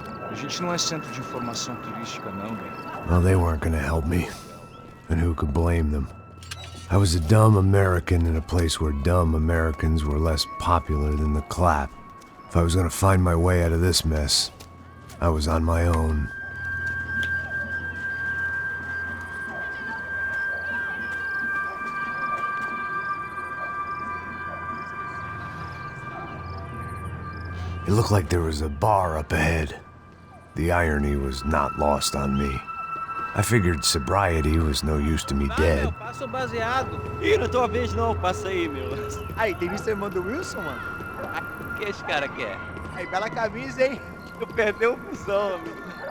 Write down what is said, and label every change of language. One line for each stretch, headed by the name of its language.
Portuguese: A gente não é centro de informação turística, não, velho.
English: Well, they weren't gonna help me. And who could blame them? I was a dumb American in a place where dumb Americans were less popular than the clap. If I was gonna find my way out of this mess, I was on my own. It looked like there was a bar up ahead. The irony was not lost on me. I figured sobriety was no use to me dead.
Portuguese: Meu, passa o baseado. Ih, não é tua vez não, passa aí, meu. Aí, tem visto a irmã do Wilson, mano? O que esse cara quer? Aí, bela camisa, hein? Tu perdeu o busão, amigo.